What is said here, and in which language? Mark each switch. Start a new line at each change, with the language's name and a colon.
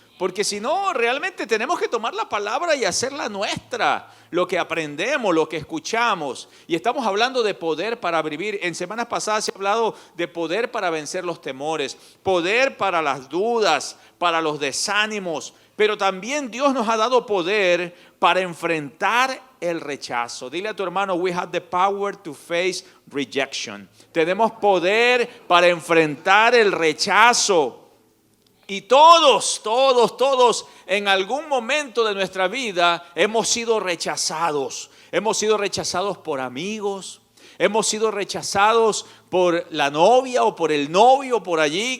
Spanish: Porque si no, realmente tenemos que tomar la palabra y hacerla nuestra, lo que aprendemos, lo que escuchamos. Y estamos hablando de poder para vivir. En semanas pasadas se ha hablado de poder para vencer los temores, poder para las dudas, para los desánimos. Pero también Dios nos ha dado poder para enfrentar el rechazo. Dile a tu hermano,
English: we have the power to face rejection.
Spanish: Tenemos poder para enfrentar el rechazo. Y todos en algún momento de nuestra vida hemos sido rechazados. Hemos sido rechazados por amigos. Hemos sido rechazados por la novia o por el novio por allí.